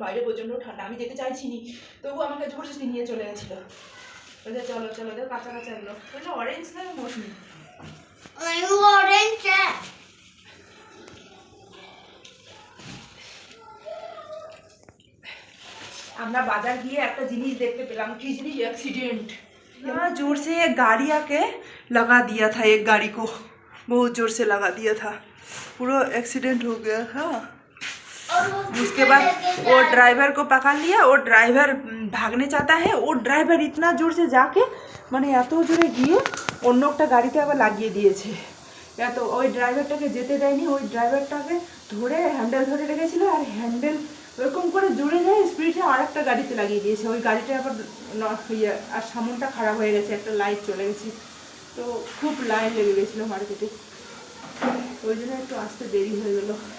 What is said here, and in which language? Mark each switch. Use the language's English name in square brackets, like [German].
[Bangla] বাইরে প্রচণ্ড ঠান্ডা, আমি যেতে চাইছিনি, তবু আমাকে জবরদস্তি নিয়ে চলে গেছিলো। বলছে চলো চলো, দেখো কাঁচা কাঁচা এগুলো। অরেঞ্জ না মৌসুমি? অরেঞ্জ আমরা বাজার গিয়ে একটা জিনিস দেখতে পেলাম। কি জিনিস? एक्सीडेंट। [Hindi] यहाँ जोर से एक गाड़ी आके लगा दिया था, एक गाड़ी को बहुत जोर से लगा दिया था, पूरा एक्सीडेंट हो गया था। उसके बाद वो ड्राइवर को पकड़ लिया, वो ड्राइवर भागने चाहता है, वो ड्राइवर इतना जोर से जाके [Bangla] মানে এত জোরে গিয়ে অন্য একটা গাড়িতে আবার লাগিয়ে দিয়েছে। এত ওই ড্রাইভারটাকে যেতে দেয়নি, ওই ড্রাইভারটাকে ধরে হ্যান্ডেল ধরে রেখেছিল, আর হ্যান্ডেল ওরকম করে জোরে যায় স্পিডে আর একটা গাড়িতে লাগিয়ে দিয়েছে। ওই গাড়িটা আবার ইয়ে আর সামনটা খারাপ হয়ে গেছে, একটা লাইট চলে গেছে, তো খুব লাইন লেগে গেছিলো মার্কেটে, ওই জন্য একটু আসতে দেরি হয়ে গেলো।